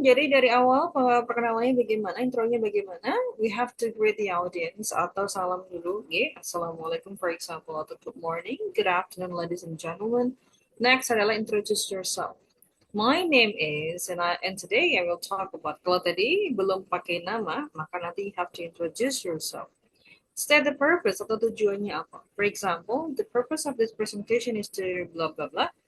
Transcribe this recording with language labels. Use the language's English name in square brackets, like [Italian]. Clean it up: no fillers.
[Indonesian] Jadi dari awal perkenalannya bagaimana, intronya bagaimana. [English] We have to greet the audience [Indonesian] atau salam dulu. [English] Okay? Assalamualaikum for example atau good morning, good afternoon ladies and gentlemen. [Indonesian] Next adalah introduce yourself. [English] My name is and today I will talk about. [Indonesian] Kalau tadi belum pakai nama, maka nanti [English] you have to introduce yourself. State the purpose [Indonesian] atau tujuannya apa. [English] For example, the purpose of this presentation is to blah blah blah.